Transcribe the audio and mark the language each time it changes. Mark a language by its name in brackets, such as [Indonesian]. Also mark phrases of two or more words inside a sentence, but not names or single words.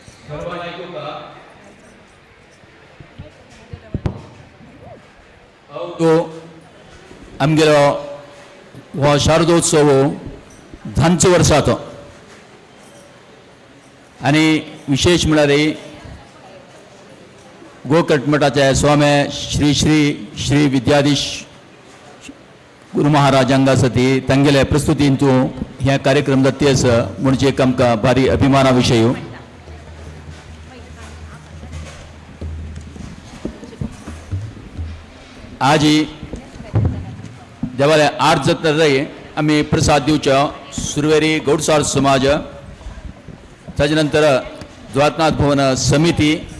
[Marathi] सर्वांना ऐकू का? [Konkani] तो आमगेलो हो शारदोत्सव धांचे वर्स जातो आनी विशेष म्हळ्यार गोकट मठाचे स्वामी श्री श्री श्री विद्याधीश गुरु महाराज हांगा आसा ती तांगेले प्रस्तुतीन तूं हे कार्यक्रम जाती आसा म्हणजे एक आमकां भारी अभिमाना विशय. आज देवाले 8 जाता आमी प्रसाद दिवचो सुरवेरी गौडसार समाज, ताजे नंतर द्वारकानाथ भवन समिती,